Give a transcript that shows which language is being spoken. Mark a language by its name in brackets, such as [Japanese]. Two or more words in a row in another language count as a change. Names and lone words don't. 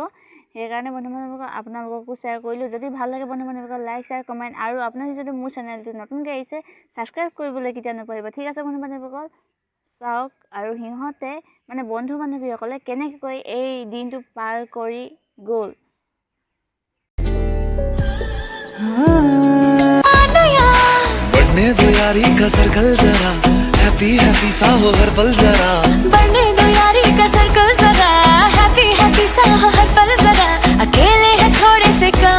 [Assamese] সেইকাৰণে বন্ধু-বান্ধৱীসকল আপোনালোককো শ্বেয়াৰ কৰিলোঁ। যদি ভাল লাগে বন্ধু-বান্ধৱীসকল, [English] like, share, comment, [Assamese] আৰু আপোনালোকে যদি মোৰ চেনেলটো নতুনকৈ আহিছে ছাবস্ক্ৰাইব কৰিবলৈ কেতিয়া নপাহৰিব। ঠিক আছে বন্ধু-বান্ধৱীসকল, চাওক আৰু সিহঁতে মানে বন্ধু-বান্ধৱীসকলে কেনেকৈ এই দিনটো পাৰ কৰি গ'ল। [Hindi] बढ़ने दो यारी का सर्कल जरा, [English] happy happy [Hindi] सा हो हर पल जरा। बढ़ने दो यारी का सर्कल जरा, [English] happy happy [Hindi] सा हो हर पल जरा। अकेले हैं थोड़े से कम,